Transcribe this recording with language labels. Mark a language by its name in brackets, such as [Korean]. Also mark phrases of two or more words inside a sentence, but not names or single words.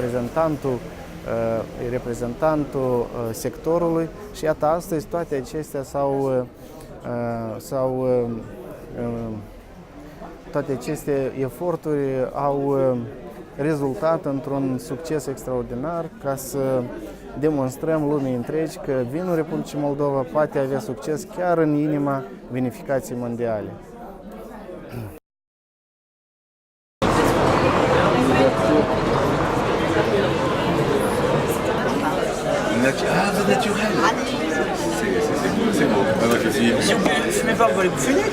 [Romanian] reprezentantul sectorului și iată astăzi toate acestea toate aceste eforturi au rezultat într-un succes extraordinar ca să demonstrăm lumii întregi că vinul Republicii Moldova poate avea succes chiar în inima vinificației mondiale. [French] C'est naturel. C'est beau. Moi, je suis... Si vous ne fumez pas, vous allez bouffer net?